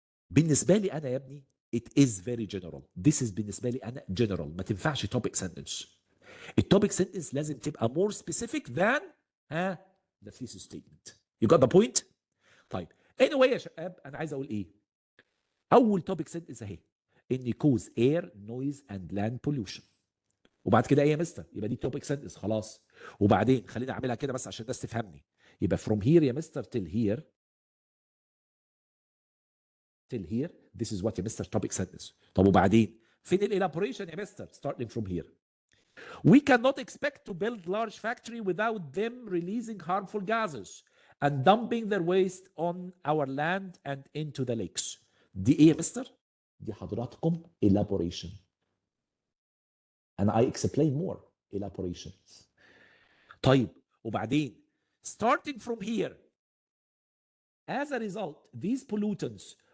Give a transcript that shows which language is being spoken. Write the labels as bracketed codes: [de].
[ar] بالنسبه لي انا يا ابني [en] it is very general. This is [ar] بالنسبه لي انا [en] general، [ar] ما تنفعش [en] topic sentence. [ar] التوبيك سنتنس لازم تبقى [en] more specific than the thesis statement. You got the point؟ [ar] طيب anyway يا شباب انا عايز اقول ايه؟ اول توبيك سنتنس اهي ان [en] cause air noise and land pollution. [ar] وبعد كده ايه يا مستر؟ يبقى دي توبيك سنتنس خلاص. وبعدين خليني اعملها كده بس عشان الناس تفهمني. يبقى [en] from here يا mister till here this is what يا mister topic sentence. [ar] طب وبعدين فين الelaboration يا مستر؟ [en] starting from here. We cannot expect to build large factory without them releasing harmful gases and dumping their waste on our land and into the lakes. [ar] دي ايه يا مستر؟ دي حضراتكم [en] elaboration. And I explain more elaboration. [ar] طيب وبعدين [en] starting from here as a result these pollutants